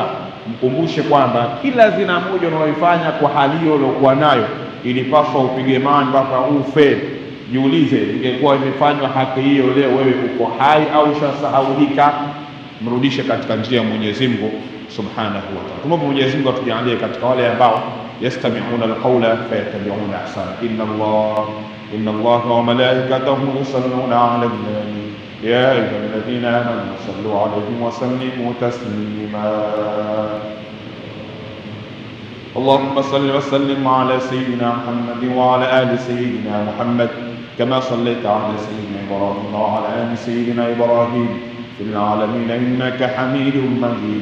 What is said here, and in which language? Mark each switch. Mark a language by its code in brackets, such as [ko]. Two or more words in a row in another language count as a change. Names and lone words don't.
[sw] Mkumbushe kwamba kila zina moja unaoifanya kwa hali hiyo uliokuwa nayo ilipaswa upige mawe mpaka ufe. Jiulize, ingekuwa imefanywa haki hiyo leo, wewe uko hai au ushasahaulika? Mrudishe katika njia ya Mwenyezi Mungu [ar] سبحانه وتعالى. [sw] Tumombe Mwenyezi Mungu atujalie katika wale ambao [ar] يستمعون القول فيتبعون أحسنه. إن الله وملائكته يصلون على النبي يا أيها الذين آمنوا صلوا عليه وسلموا تسليما. اللهم صل وسلم على سيدنا محمد وعلى آل سيدنا محمد كما صليت على سيدنا إبراهيم وعلى آل سيدنا إبراهيم في العالمين إنك حميد مجيد.